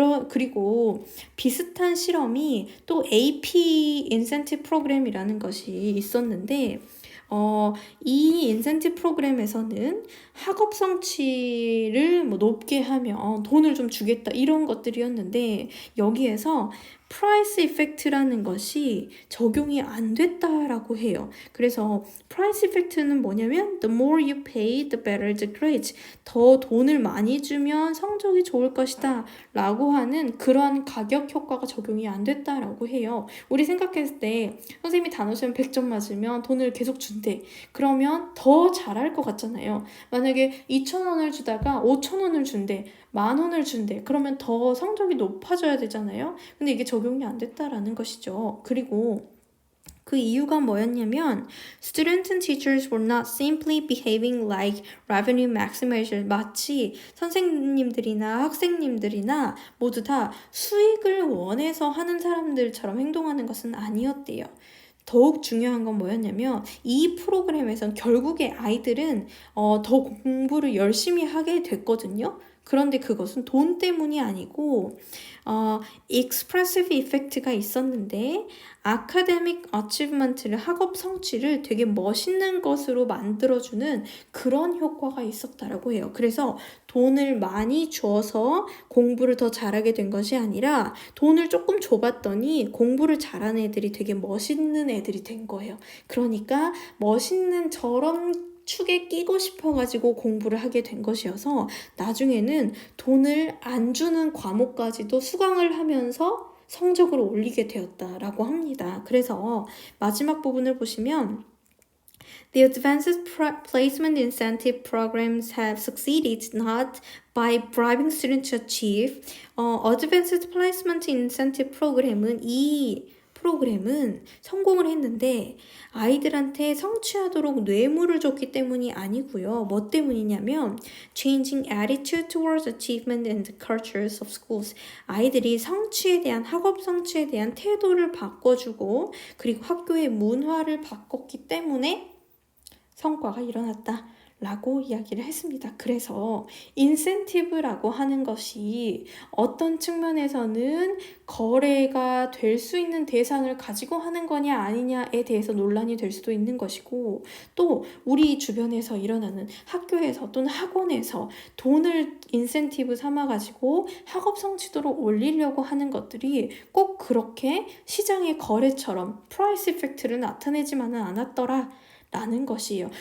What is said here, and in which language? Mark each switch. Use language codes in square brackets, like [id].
[ko] 그리고 비슷한 실험이 또 AP 인센티브 프로그램이라는 것이 있었는데 이 인센티브 프로그램에서는 학업 성취를 뭐 높게 하면 돈을 좀 주겠다 이런 것들이었는데 여기에서 프라이스 이펙트라는 것이 적용이 안 됐다라고 해요. 그래서 프라이스 이펙트는 뭐냐면 [en] the more you pay, the better the grades. [ko] 더 돈을 많이 주면 성적이 좋을 것이다 라고 하는 그런 가격 효과가 적용이 안 됐다라고 해요. 우리 생각했을 때 선생님이 단어 시험 100점 맞으면 돈을 계속 준대. 그러면 더 잘할 것 같잖아요. 만약에 2,000원을 주다가 5,000원을 준대. 10,000원을 준대. 그러면 더 성적이 높아져야 되잖아요. 근데 이게 적용이 안 됐다라는 것이죠. 그리고 그 이유가 뭐였냐면 [en] Students and teachers were not simply behaving like revenue maximizers. [ko] 마치 선생님들이나 학생님들이나 모두 다 수익을 원해서 하는 사람들처럼 행동하는 것은 아니었대요. 더욱 중요한 건 뭐였냐면 이 프로그램에선 결국에 아이들은 더 공부를 열심히 하게 됐거든요. 그런데 그것은 돈 때문이 아니고 expressive effect가 있었는데 academic achievement를 학업 성취를 되게 멋있는 것으로 만들어주는 그런 효과가 있었다라고 해요. 그래서 돈을 많이 줘서 공부를 더 잘하게 된 것이 아니라 돈을 조금 줘봤더니 공부를 잘하는 애들이 되게 멋있는 애들이 된 거예요. 그러니까 멋있는 저런 축에 끼고 싶어가지고 공부를 하게 된 것이어서 나중에는 돈을 안 주는 과목까지도 수강을 하면서 성적을 올리게 되었다라고 합니다. [en] 그래서 마지막 부분을 보시면 The advanced placement incentive programs have succeeded not by bribing students to achieve. [ko] Advanced placement incentive 프로그램은 이 프로그램은 성공을 했는데 아이들한테 성취하도록 뇌물을 줬기 때문이 아니고요. 뭐 때문이냐면 [en] changing attitude towards achievement and the cultures of schools. [ko] 아이들이 성취에 대한 학업 성취에 대한 태도를 바꿔주고 그리고 학교의 문화를 바꿨기 때문에 성과가 일어났다. 라고 이야기를 했습니다. 그래서 인센티브라고 하는 것이 어떤 측면에서는 거래가 될 수 있는 대상을 가지고 하는 거냐 아니냐에 대해서 논란이 될 수도 있는 것이고 또 우리 주변에서 일어나는 학교에서 또는 학원에서 돈을 인센티브 삼아가지고 학업 성취도를 올리려고 하는 것들이 꼭 그렇게 시장의 거래처럼 프라이스 이펙트를 나타내지만은 않았더라. 라는 것이에요.